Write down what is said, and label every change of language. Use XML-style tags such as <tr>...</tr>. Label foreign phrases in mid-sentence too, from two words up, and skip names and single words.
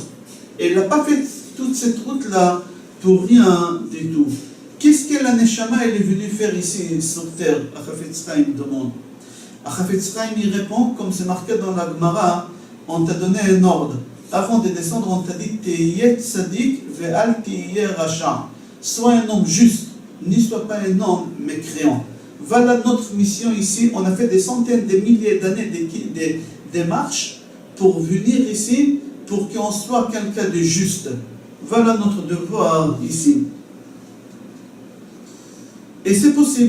<fr>Et il n'a pas fait toute cette route-là pour rien du tout. Qu'est-ce que la Neshama elle est venue faire ici sur terre? Chafetz Chaim demande. Chafetz Chaim il répond, comme c'est marqué dans la Gemara, on t'a donné un ordre. Avant de descendre, on t'a dit</fr> <he>Te'yeh tzadik ve'al te'yeh racha.</he> <fr>Sois un homme juste, n'y sois pas un homme mécréant. Voilà notre mission ici. On a fait des centaines de milliers d'années de marches pour venir ici, pour qu'on soit quelqu'un de juste. Voilà notre devoir ici. Et c'est possible.</fr>